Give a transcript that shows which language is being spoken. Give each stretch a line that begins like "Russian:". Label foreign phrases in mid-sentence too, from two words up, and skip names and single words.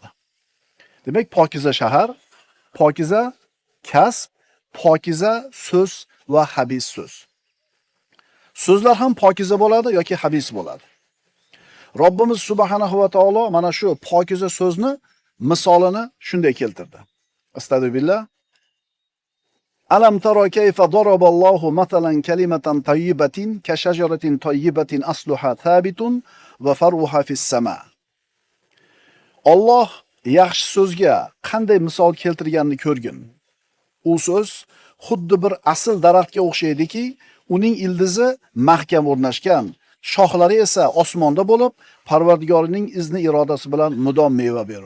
Uzbek: Demak, pokiza shahar, pokiza kasb, pokiza so'z va habis so'z. So'zlar ham pokiza bo'ladi yoki habis bo'ladi. Robbimiz
Arabic: سبحانه وتعالى
Uzbek: mana shu pokiza so'zni misolini shunday keltirdi. Astagfirullah.
Arabic: ألم تر كيف ضرب الله مثلا كلمة طيبة كشجرة طيبة أصلها ثابت وفرعها في السماء.
Uzbek: Alloh yaxshi so'zga qanday misol keltirganini ko'rgin. U so'z xuddi bir asl daraxtga o'xshaydiki, uning ildizi mahkam o'rnashgan, shoxlari esa osmonda bo'lib, Parvardigorining izni irodasi bilan mudom meva berur.